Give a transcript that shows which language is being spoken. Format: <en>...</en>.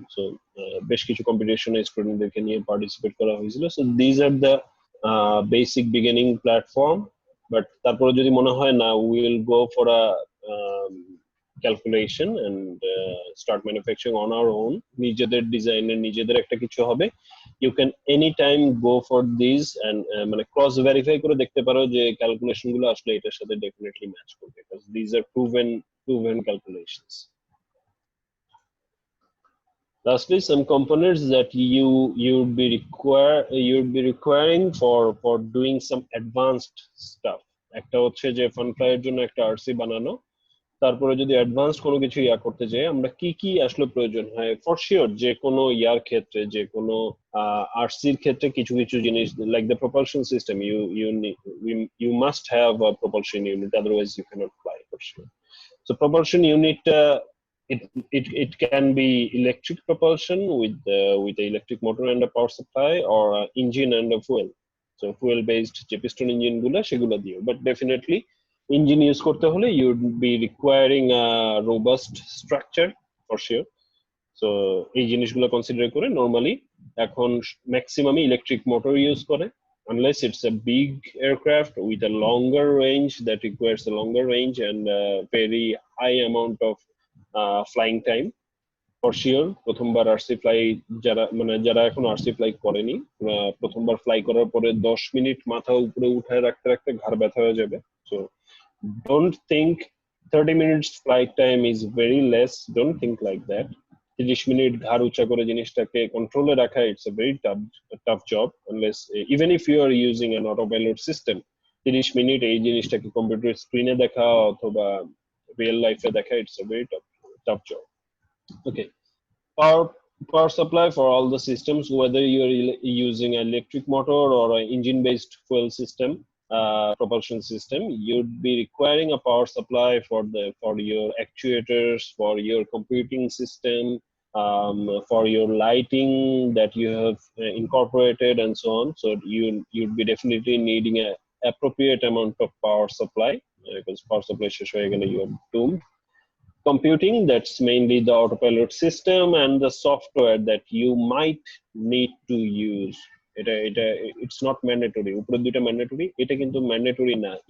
<bn>So বেশ কিছু কম্পিটিশনে স্টুডেন্টদেরকে নিয়ে পার্টিসিপেট করা হয়েছিল।</bn> <en>So these are the basic beginning platform. But</en> <bn>তারপরে যদি মনে হয় না,</bn> <en>Will go for a calculation and start manufacturing on our own.</en> <bn>নিজেদের ডিজাইন এর নিজেদের একটা কিছু হবে,</bn> <en>you can anytime go for these and</en> <bn>মানে cross verify করে দেখতে পারো যে ক্যালকুলেশন গুলো আসলে এটার সাথে ডেফিনেটলি ম্যাচ করবে,</bn> <en>because these are proven calculations. Lastly, some components that you'd be requiring for doing some advanced stuff.</en> <bn>একটা হচ্ছে যে ফান ফ্লাইয়ের জন্য একটা আরসি বানানো, তারপরে যদি অ্যাডভান্সড কোনো কিছু করতে চাই আমরা কি আসলে প্রয়োজন হয়।</bn> <en>for sure</en> <bn>যে কোনো ক্ষেত্রে, যে কোনো আরসির ক্ষেত্রে কিছু জিনিস</bn> <en>Like the propulsion system, you must have a propulsion unit, otherwise you cannot fly, for sure. So propulsion unit, it can be electric propulsion with the electric motor and a power supply, or engine and a fuel. So fuel based যে piston engine</en> <bn>গুলো সেগুলো দিও,</bn> <en>but definitely engine use</en> <bn>করতে হলে</bn> <en>you'd be requiring a robust structure for sure. So</en> <bn>এই জিনিসগুলো consider করে normally এখন ম্যাক্সিমাম ইলেকট্রিক মোটর ইউজ করে,</bn> <en>unless it's a big aircraft with a longer range that requires a longer range and a very high amount of flying time.</en> <bn>For sure প্রথমবার RC fly যারা এখন RC fly করেনি, প্রথমবার fly করার পরে 10 minute মাথা উপরে উঠায় রাখতে ঘাড় ব্যথা হয়ে যাবে।</bn> <en>So don't think 30 minutes flight time is very less, don't think like that.</en> <bn>30 minute ঘাড় উঁচা করে জিনিসটাকে কন্ট্রোলে রাখা,</bn> <en>it's a very tough job, unless even if you are using an autopilot system,</en> <bn>30 minute এই জিনিসটাকে কম্পিউটার স্ক্রিনে দেখা অথবা রিয়েল লাইফে দেখা,</bn> <en>it's a very tough job. Okay, power supply for all the systems, whether you're using an electric motor or an engine based fuel system, propulsion system, you'd be requiring a power supply for your actuators, for your computing system, for your lighting that you have incorporated and so on. So you'd be definitely needing a appropriate amount of power supply, because power supply</en> <bn>শেষ হয়ে গেলে</bn> <en>you are doomed. Computing, that's mainly the autopilot system and the software that you might need to use. It's not mandatory.</en> <bn>উপরে দুইটা mandatory, এটা কিন্তু mandatory না.</bn>